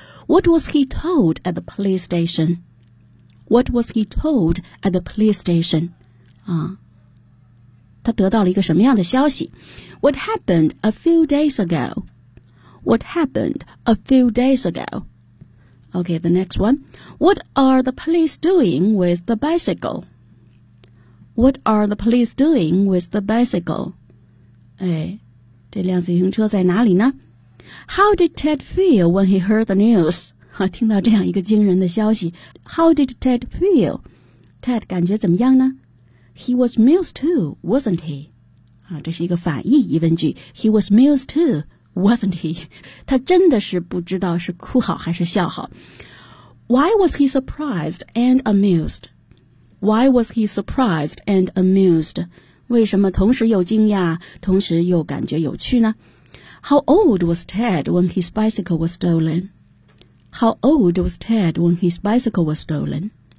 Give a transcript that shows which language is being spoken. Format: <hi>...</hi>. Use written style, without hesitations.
<en>What was he told at the police station? What was he told at the police station?</en> <zh>啊，他得到了一个什么样的消息？</zh> <en>What happened a few days ago? What happened a few days ago? Okay, the next one. What are the police doing with the bicycle? What are the police doing with the bicycle?</en> <zh>哎，这辆自行车在哪里呢？</zh> <en>How did Ted feel when he heard the news?</en> <zh>啊，听到这样一个惊人的消息。</zh> <en>How did Ted feel? Ted</en> <zh>感觉怎么样呢？</zh> <en>He was amused too, wasn't he?</en> <zh>啊，这是一个反义疑问句。</zh> <en>He was amused too, wasn't he?</en> <zh>他真的是不知道是哭好还是笑好。</zh> <en>Why was he surprised and amused? Why was he surprised and amused?</en> <zh>为什么同时又惊讶，同时又感觉有趣呢？</zh> <en>How old was Ted when his bicycle was stolen? How old was Ted when his bicycle was stolen?</en>